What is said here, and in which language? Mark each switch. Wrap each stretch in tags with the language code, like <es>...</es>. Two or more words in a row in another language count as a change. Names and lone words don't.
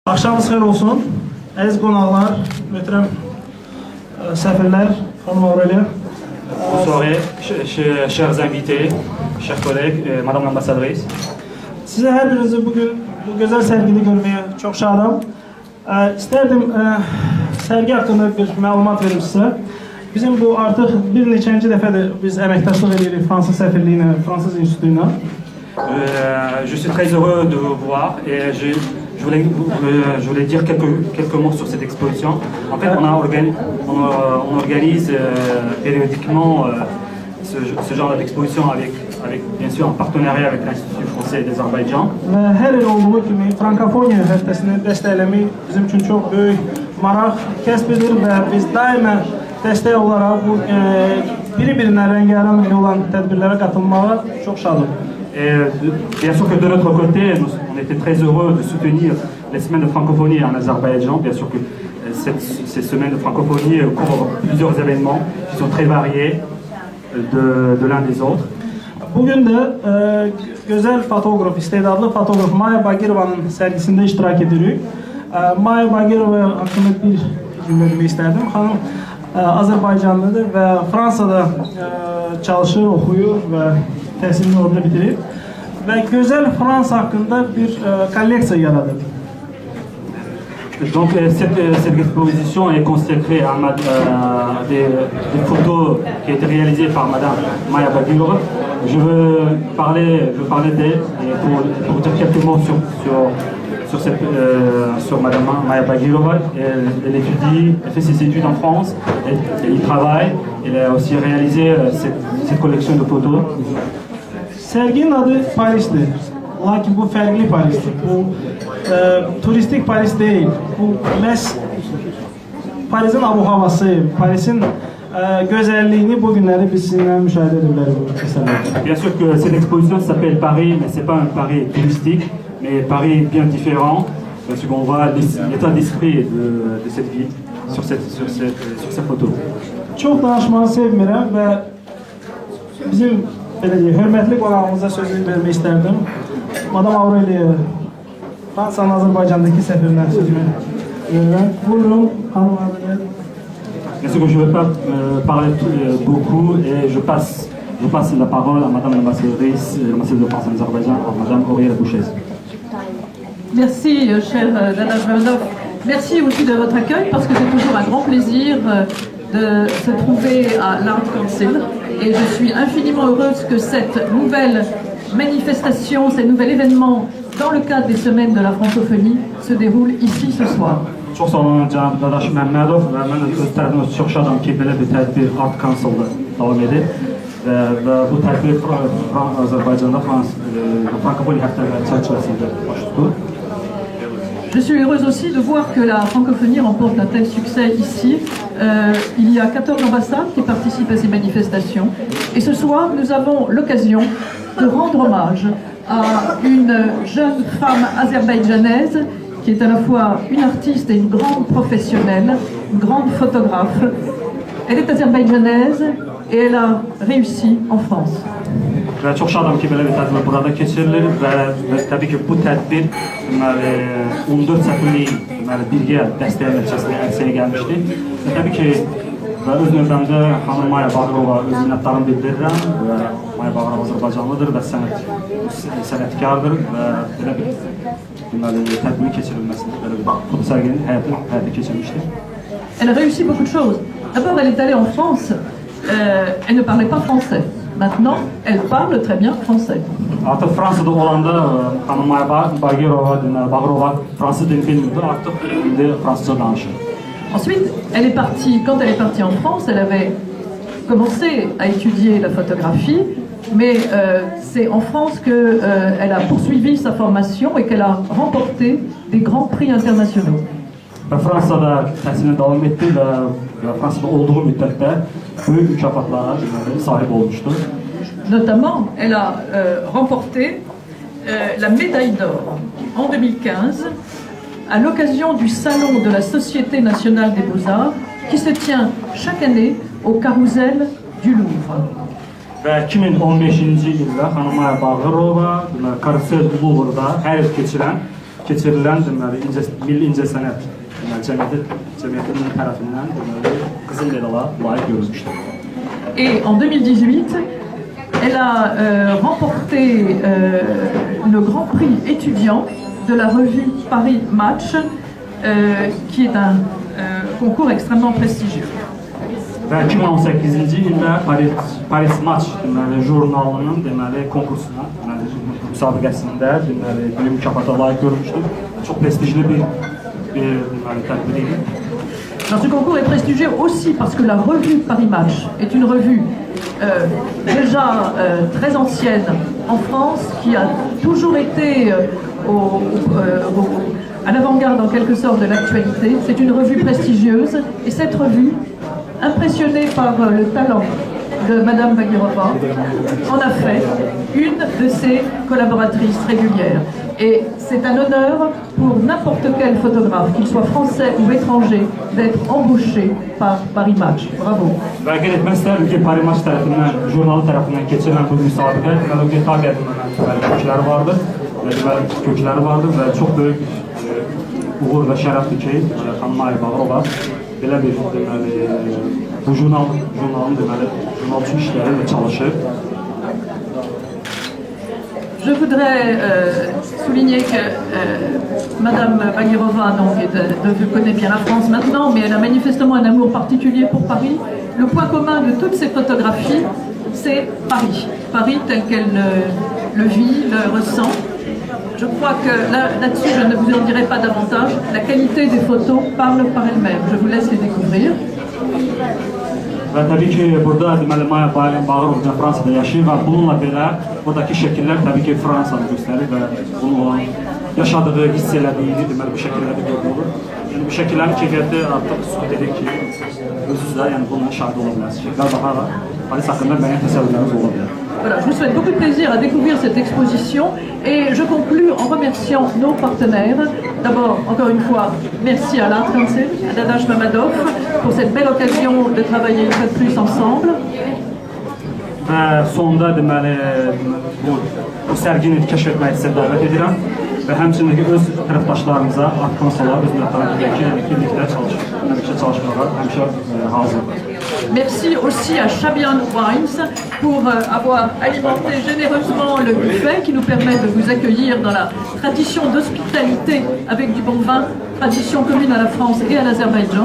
<az>Axşamınız xeyir olsun. Əziz qonaqlar, möhtərəm səfirlər, xanım Aurelien.</az> <fr>Bonne soirée, chers invités, chers collègues, madame l'ambassadrice.</fr> <az>Sizə hər birinizi bugün bu gözəl sərgini görməyə çox şadam. İstərdim sərgi haqqında bir məlumat verim sizə. Bizim bu artıq bir neçənci dəfədir biz əməkdaşlıq edirik Fransız səfirliyi ilə, Fransız institutu ilə.</az> <fr>Je suis très heureux de vous voir et je voulais dire quelques mots sur cette exposition. En fait, on organise périodiquement ce genre d'exposition avec bien sûr en partenariat avec l'Institut français d'Azerbaïdjan.</fr> <az>Və hər il olduğu kimi Frankofoniya həftəsini dəstəkləmək bizim üçün çox böyük maraq kəsb edir və biz daima dəstək olaraq bu biri-birindən rəngarəng olan tədbirlərə katılmağa çox şadıq.</az> <fr>Et bien sûr que de notre côté, on était très heureux de soutenir les semaines de francophonie en Azerbaïdjan. Bien sûr que ces semaines de francophonie couvrent plusieurs événements qui sont très variés de l'un des autres.</fr> <az>Bugün də gözəl fotoğraf, istedadlı fotoğraf Maya Bagirovanın sərgisində iştirak edirik. Maya Bagirova haqqında bir cümlə demək istərdim. Xanım Azərbaycanlıdır və Fransada çalışır, oxuyur və təhsilini orada bitirir. Və gözəl Fransa haqqında bir kolleksiya yaradır.</az> <fr>Donc cette exposition est consacrée à des photos qui ont été réalisées par madame Maya Bagirova. Je veux parler d'elle pour dire quelques mots sur madame Maya Bagirova. Elle étudie, elle fait ses études en France, elle y travaille. Elle a aussi réalisé cette collection de photos.</fr> <az>Sərginin adı Paris'dir. Lakin bu fərqli Paris'dir. Bu turistik Paris deyil. Bu məhz Parisin abu-havası, Parisin gözəlliyini bu günləri biz sizinlə müşahidə edə bilərik bu əsərlərdə.</az> <fr>Bien sûr que cette exposition s'appelle Paris, mais c'est pas un Paris touristique, mais Paris bien différent, parce qu'on voit l'état d'esprit de cette ville sur cette photo.</fr> <az>Çox danışmağı sevmirəm və bizim hörmətli qonağımıza sözü vermək istərdim. Madame Aurelien, Fransanın Azərbaycandakı səfirinə sözünü verirəm. Buyurun, xanım Aurelien.</az> <fr>Bien sûr que je ne vais pas parler beaucoup et je passe la parole à madame l'ambassadrice de France en Azerbaïdjan, à madame Aurélien Bouchez. Merci, cher Dana Jvanov. Merci aussi de votre accueil parce que c'est toujours un grand plaisir de se trouver à l'Art Council et je suis infiniment heureuse que cette nouvelle manifestation, ce nouvel événement dans le cadre des semaines de la francophonie se déroule ici ce soir.</fr> <az>Çox sağ olun cənab Dadaş Məmmədov və mən öz tərəfimdən çox şadam ki, belə bir tədbir Art Council-da davam edir və bu tədbir Azərbaycanda frankofoni həftələri çərçivəsində baş tutur.</az> <fr>Je suis heureuse aussi de voir que la francophonie remporte un tel succès ici. Il y a 14 ambassades qui participent à ces manifestations. Et ce soir, nous avons l'occasion de rendre hommage à une jeune femme azerbaïdjanaise qui est à la fois une artiste et une grande professionnelle, une grande photographe. Elle est azerbaïdjanaise et elle a réussi en France.</fr> <az>Və çox şadam ki, belə bir tədbir burada keçirilir və təbii ki, bu tədbir 14 səfirliyin birgə dəstəyə nəticəsində ərsəyə gəlmişdir. Və təbii ki, öz növbəmdə xanım Maya Bagirova öz minnətlarını bildirirəm və Maya Bagirova Azərbaycanlıdır və sənətkardır və belə bir tədbirin keçirilməsində belə bir fotosərginin həyata keçirmişdir.</az> <fr>Elle a réussi beaucoup de choses. D'abord, elle est allée en France. Elle ne parlait pas français. Maintenant, elle parle très bien français.</fr> <az>Artıq Fransada olanda xanım Maya Bagirova fransız dilini bilmirdi, artıq indi fransızca danışır.</az> <fr>Ensuite, quand elle est partie en France, elle avait commencé à étudier la photographie, mais c'est en France qu'elle a poursuivi sa formation et qu'elle a remporté des grands prix internationaux.</fr> <az>Və Fransada təhsilini davam etdi və Fransada olduğu müddətdə böyük mükafatlara sahib olmuşdur.</az> <fr>Notamment, elle a remporté la médaille d'or en 2015 à l'occasion du salon de la Société nationale des beaux-arts qui se tient chaque année au Carrousel du Louvre.</fr> <az>Və 2015-ci ildə xanım Maya Bagirova Karusel Louvre'da hər il keçirən keçirilən deməli Milli İncəsənət cəmiyyətinin tərəfindən deməli qızıl medala layiq görülmüşdür.</az> <fr>Et en 2018, elle a remporté le Grand Prix étudiant de la revue Paris Match, qui est un concours extrêmement prestigieux.</fr> <az>Və 2018-ci ildə Paris Match deməli jurnalının deməli konkursuna, deməli müsabiqəsində deməli bir mükafata layiq görülmüşdür. Çox prestijli bir deməli tədbir idi.</az> <fr>Alors, ce concours est prestigieux aussi parce que la revue Paris Match est une revue déjà très ancienne en France, qui a toujours été à l'avant-garde en quelque sorte de l'actualité. C'est une revue prestigieuse et cette revue, impressionnée par le talent de Madame Bagirova, en a fait une de ses collaboratrices régulières. Et c'est un honneur pour n'importe quel photographe, qu'il soit français ou étranger, d'être embauché par Paris Match. Bravo.</fr> <az>Və qeyd etmək istərdim ki, Paris Match tərəfindən, jurnalı tərəfindən keçirilən bu müsabiqə deməli Geta qədimlərin kökləri vardır. Kökləri vardır və çox böyük uğur və şərəfdir ki, xanım Maya Bağırova belə bir deməli bu jurnalın deməli jurnal üçün işləri və çalışır.</az> <fr>Je voudrais souligner que Madame Bagirova connaît bien la France maintenant, mais elle a manifestement un amour particulier pour Paris. Le point commun de toutes ces photographies, c'est Paris. Paris tel qu'elle le vit, le ressent. Je crois que là-dessus, je ne vous en dirai pas davantage. La qualité des photos parle par elle-même. Je vous laisse les découvrir.</fr> <az>Və təbii ki, burada deməli Maya Bağırov Fransada yaşayır və bununla belə buradakı şəkillər təbii ki, Fransanı göstərir və bunun yaşadığı, hiss elədiyi deməli bu şəkillərdə görülür olur. Yəni bu şəkillərin keyfiyyəti artıq sübut edir ki, özünüz də yəni bununla şahid ola bilərsiniz. Şəkillər daha Paris haqqında müəyyən təsəvvürləriniz ola bilər.</az> <fr>Voilà, je vous souhaite beaucoup de plaisir à découvrir cette exposition et je conclus en remerciant nos partenaires. D'abord, encore une fois, merci à l'Art Council, à Dadash Mamadov pour cette belle occasion de travailler une fois de plus ensemble.</fr> <az>Və sonda deməli bu sərgini kəşf etmək sizə dəvət edirəm və həmçinin öz tərəfdaşlarımıza, Art Council-a, öz millətlərə birlikdə çalışmağa həmişə hazırdır.</az> <fr>Merci aussi à Shabian Wines pour avoir alimenté généreusement le buffet qui nous permet de vous accueillir dans la tradition d'hospitalité avec du bon vin, tradition commune à la France et à l'Azerbaïdjan.</fr>